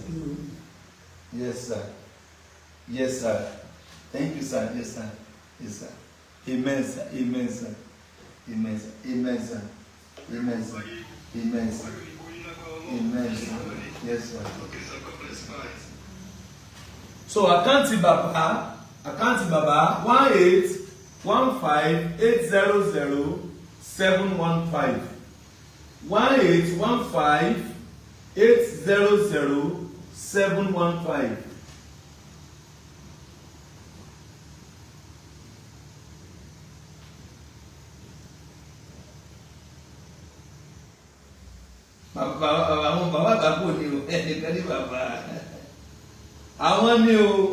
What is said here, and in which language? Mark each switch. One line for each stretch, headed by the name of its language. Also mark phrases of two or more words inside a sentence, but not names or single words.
English: Yes, sir. Yes, sir. Thank you, sir. Yes, sir. Yes, sir. Amen, sir. Amen, sir. Amen, sir. Amen, sir. Amen, sir. Amen, sir. Amen, sir. Yes, sir.
Yoruba: So àkáǹtì bàbá 18 1815800 1815800 àwọn bàbá àgbàpò ni o ẹnìkan ní bàbá àwọn ni o